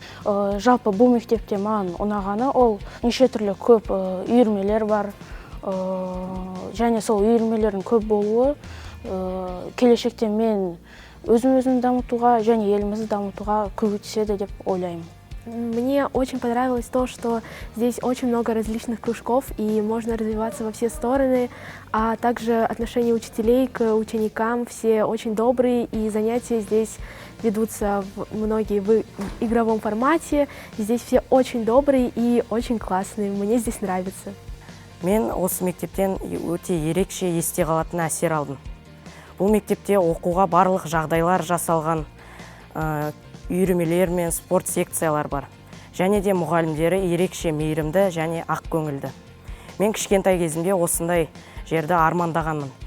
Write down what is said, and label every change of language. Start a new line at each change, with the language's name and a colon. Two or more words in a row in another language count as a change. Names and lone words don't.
Kazakh: Жалпы бұл мектепте маған ұнағаны ол неше түрлі көп үйірмелер бар. Және сол үйірмелердің көп болуы келешекте мен өзім дамытуға және елімізді дамытуға көмектеседі деп ойлаймын.
Russian: Мне очень понравилось то, что здесь очень много различных кружков и можно развиваться во все стороны, а также отношение учителей к ученикам, все очень добрые, и занятия здесь ведутся многие в игровом формате. Здесь все очень добрые и очень классные, мне здесь нравится.
Kazakh: Мен осы мектептен өте ерекше есте қалатын әсер алдым. Бұл мектепте оқуға барлық жағдайлар жасалған, үйірмелер мен спорт секциялар бар. Және де мұғалімдері ерекше мейірімді және ақ көңілді. Мен кішкентай кезімде осындай жерді армандағанмын.